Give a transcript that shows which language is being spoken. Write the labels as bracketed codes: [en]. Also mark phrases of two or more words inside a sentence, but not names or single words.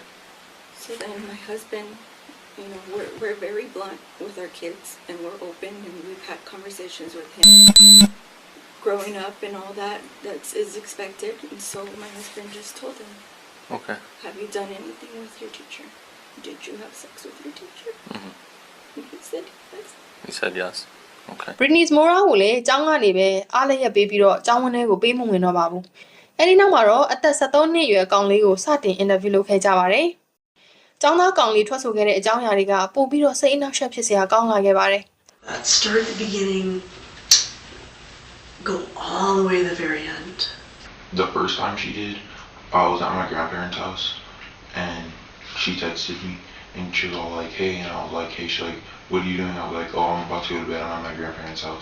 [en] So then my husband, we're very blunt with our kids, and we're open, and we've had conversations with him growing up and all that is expected. And so my husband just told him, Okay. have you done anything with your teacher? Did you have sex with your teacher? And he said yes. He said yes. Okay. [my] Britney Mora ကိုလည်းကျောင်းကနေပဲအားလည်းရပေးပြီးတော့ကျောင်းဝန်းထဲကိုပေးမဝင်တော့ပါဘူး။အဲဒီနောက်မှာတော့အသက်73နှစ်အရွယ်ကောင်လေးကိုစတင်အင်တာဗျူးလုပ်ခဲ့ကြပါတယ်။ကျောင်းသားကောင်လေးထွက်ဆိုခဲ့တဲ့အကြောင်းအရာတွေကပို့ပြီးတော့စိတ်အနှောက်အယှက်ဖြစ်စရာကောင်းလာခဲ့ပါတယ်။ [en] Start at the beginning, go all the way to the very end. The first time she did, I was at my grandparents' house, and she texted me, and she was all like, hey, and I was like, hey, she's like, what are you doing? I was like, oh, I'm about to go to bed, I'm at my grandparents' house.